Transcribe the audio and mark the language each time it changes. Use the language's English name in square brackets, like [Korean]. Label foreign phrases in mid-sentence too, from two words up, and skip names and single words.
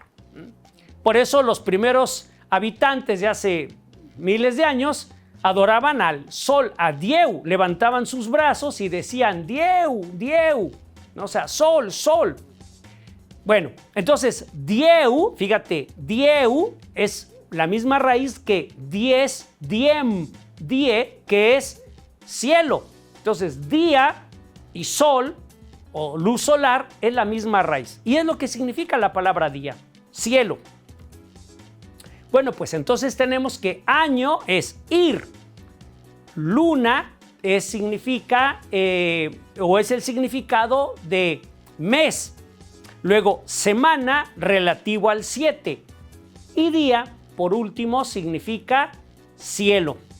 [Spanish] Por eso los primeros habitantes de hace miles de años adoraban al sol, a Dieu, levantaban sus brazos y decían Dieu, Dieu, ¿no? O sea, sol, sol. Bueno, entonces Dieu, fíjate, Dieu es la misma raíz que [Latin] dies, diem, die, [Spanish] que es cielo. Entonces día y sol o luz solar es la misma raíz y es lo que significa la palabra día, cielo. Bueno, pues entonces tenemos que año es ir, luna significa o es el significado de mes, luego semana relativo al 7 y día, por último, significa cielo.